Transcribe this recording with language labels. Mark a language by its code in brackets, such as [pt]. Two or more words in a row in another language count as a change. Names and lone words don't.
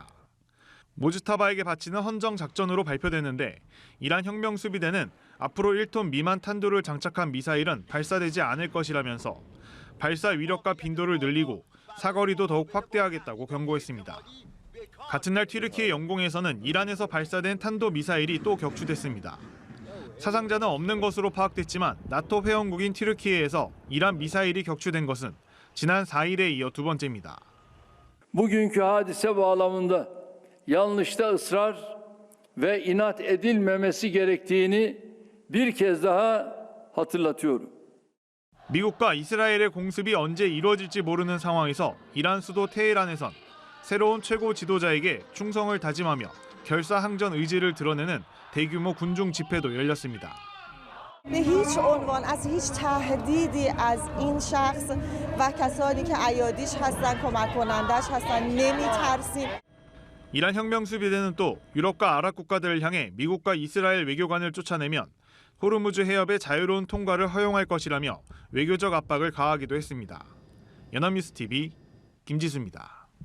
[ko] 모즈타바에게 바치는 헌정 작전으로 발표됐는데 이란 혁명 수비대는 앞으로 1톤 미만 탄두를 장착한 미사일은 발사되지 않을 것이라면서 발사 위력과 빈도를 늘리고 사거리도 더욱 확대하겠다고 경고했습니다. 같은 날 튀르키예 영공에서는 이란에서 발사된 탄도 미사일이 또 격추됐습니다. 사상자는 없는 것으로 파악됐지만 나토 회원국인 튀르키예에서 이란 미사일이 격추된 것은 지난 4일에 이어 두 번째입니다. [tr] Bugünkü hadise bağlamında yanlışta ısrar ve inat edilmemesi gerektiğini bir kez daha hatırlatıyorum. [ko] 미국과 이스라엘의 공습이 언제 이루어질지 모르는 상황에서 이란 수도 테헤란에선 새로운 최고 지도자에게 충성을 다짐하며 결사항전 의지를 드러내는 대규모 군중 집회도 열렸습니다. [fa] به هیچ عنوان از هیچ تهدیدی از این شخص و کسانی که ایادیش هستن کمک کنندش هستن نمی‌ترسیم. [ko] 이란 혁명 수비대는 또 유럽과 아랍 국가들을 향해 미국과 이스라엘 외교관을 쫓아내면 호르무즈 해협의 자유로운 통과를 허용할 것이라며 외교적 압박을 가하기도 했습니다. 연합뉴스TV 김지수입니다.